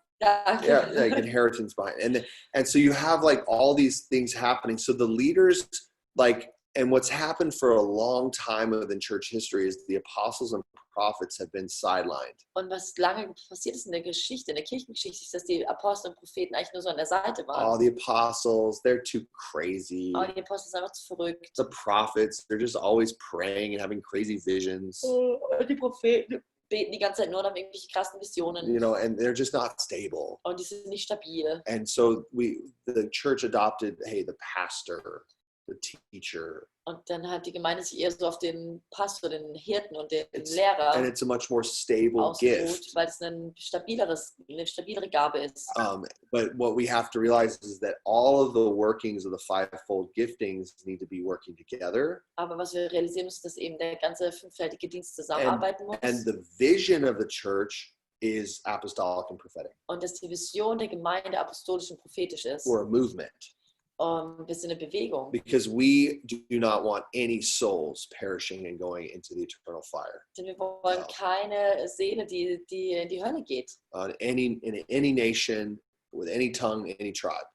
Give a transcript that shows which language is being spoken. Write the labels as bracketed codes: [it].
[en] Yeah, like inheritance behind. And so you have like all these things happening. So the leaders, like, and what's happened for a long time within church history is the apostles and prophets have been sidelined. [de] Und was lange passiert ist in der Geschichte, in der Kirchengeschichte, ist, dass die Apostel und Propheten eigentlich nur so an der Seite waren. [en] Oh, the apostles, they're too crazy. [de] Oh, die Apostel sind einfach zu verrückt. [en] The prophets, they're just always praying and having crazy visions. [de] Oh, die Propheten beten die ganze Zeit nur und haben irgendwelche krassen Visionen. [en] You know, and they're just not stable. [de] Und die sind nicht stabil. [en] And so the church adopted, hey, the pastor, the teacher. [de] Und dann hat die Gemeinde sich eher so auf den Pastor, den Hirten und den Lehrer [en] And it's a much more stable gift. [de] weil es eine stabilere Gabe ist. [en] But what we have to realize is that all of the workings of the fivefold giftings need to be working together. [de] Aber was wir realisieren müssen, dass eben der ganze fünffältige Dienst zusammenarbeiten muss. [en] And the vision of the church is apostolic and prophetic. [de] Und dass die Vision der Gemeinde apostolisch und prophetisch ist. [en] We're a movement. [de] Wir sind eine Bewegung. [en] Because we do not want any souls perishing and going into the eternal fire. [de] Denn wir wollen keine Seele, die in die Hölle geht. [en] In any nation, with any tongue, any tribe.